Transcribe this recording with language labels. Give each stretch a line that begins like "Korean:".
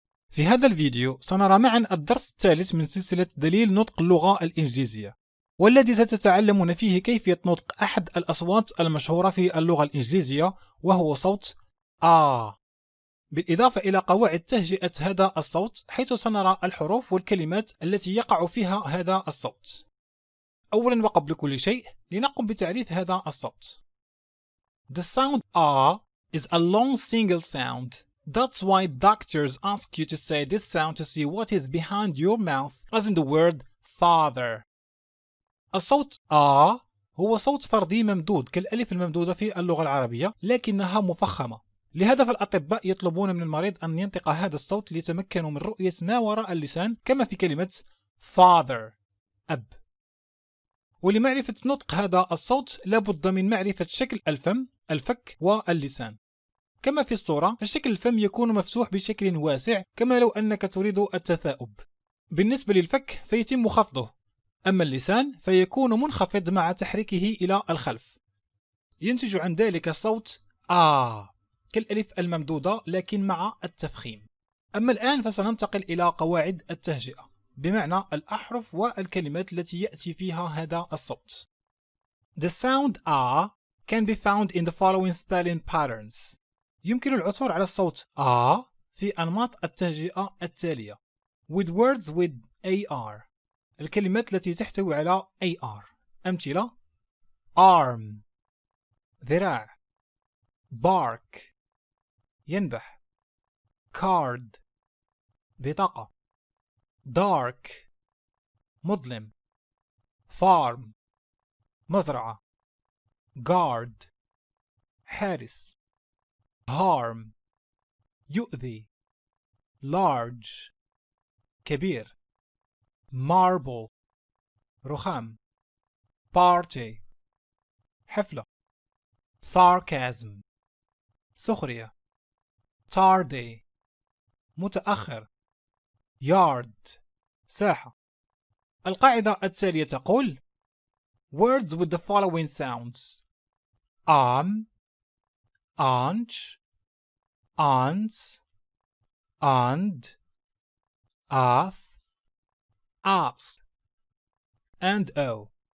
Arabic: في هذا الفيديو سنرى معا الدرس الثالث من سلسلة دليل نطق اللغة الإنجليزية، والذي ستتعلمون فيه كيفية نطق أحد الأصوات المشهورة في اللغة الإنجليزية وهو صوت بالإضافة إلى قواعد تهجئة هذا الصوت، حيث سنرى الحروف والكلمات التي يقع فيها هذا الصوت. أولا وقبل كل شيء لنقم بتعريف هذا الصوت.
English: The sound is a long single sound. That's why doctors ask you to say this sound to see what is behind your mouth, as in the word father.
Arabic: الصوت هو صوت فردي ممدود كالألف الممدودة في اللغة العربية، لكنها مفخمة. لهذا فالأطباء يطلبون من المريض أن ينطق هذا الصوت ليتمكنوا من رؤية ما وراء اللسان، كما في كلمة father أب. ولمعرفة نطق هذا الصوت لابد من معرفة شكل الفم، الفك واللسان. كما في الصورة، فشكل الفم يكون مفتوح بشكل واسع كما لو أنك تريد التثاؤب. بالنسبة للفك فيتم خفضه، أما اللسان فيكون منخفض مع تحريكه إلى الخلف. ينتج عن ذلك الصوت كالألف الممدودة لكن مع التفخيم. أما الآن فسننتقل إلى قواعد التهجئة، بمعنى الأحرف والكلمات التي يأتي فيها هذا الصوت.
English: The sound can be found in the following spelling patterns.
Arabic: يمكن العثور على الصوت في أنماط التهجئة التالية.
English: With words with AR،
Arabic: الكلمات التي تحتوي على AR. أمثلة: arm ذراع، bark ينبح، card بطاقة، dark مظلم، farm مزرعة، guard حارس، harm يؤذي، large كبير، marble رخام، party حفلة، sarcasm سخرية، tardy متأخر، yard ساحة. القاعدة التالية تقول:
English: words with the following sounds: aunt, aunts, and, ask and o.